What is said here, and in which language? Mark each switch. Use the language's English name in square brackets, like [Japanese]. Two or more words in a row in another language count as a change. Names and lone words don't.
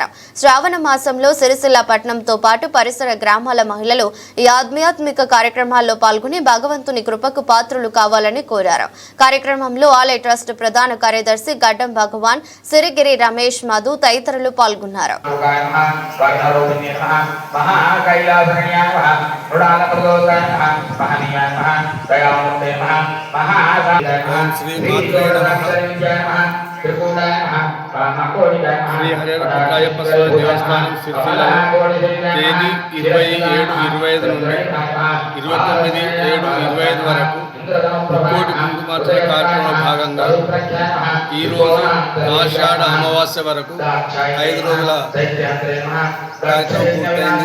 [Telugu] శ్రావణ మాసంలో సిరిసిల్ల పట్టణంతో పాటు పరిసర గ్రామాల మహిళలు ఈ ఆధ్యాత్మిక కార్యక్రమాల్లో పాల్గొని భగవంతుని కృపకు పాత్రులు కావాలని కోరారు. కార్యక్రమంలో ఆలయ ట్రస్ట్ ప్రధాన కార్యదర్శి గడ్డం భగవాన్, సిరిగిరి రమేష్, మధు తదితరులు పాల్గొన్నారు. [Sanskrit] महाकैलासकन्याय नमः, मृडालप्रदोषाय नमः, महनीयाय नमः, दयामूर्ते नमः, महासाय नमः, श्री [Telugu] హరిహరపుత్రయ్యప్ప స్వామి దేవస్థానం సిరిసిల్లలో తేదీ 27-25 నుండి 29-7-25 వరకు ముక్కోటి కుంకుమార్చన కార్యక్రమంలో భాగంగా ఈరోజు ఆషాఢ అమావాస్య వరకు 5 రోజుల కార్యక్రమం పూర్తయింది.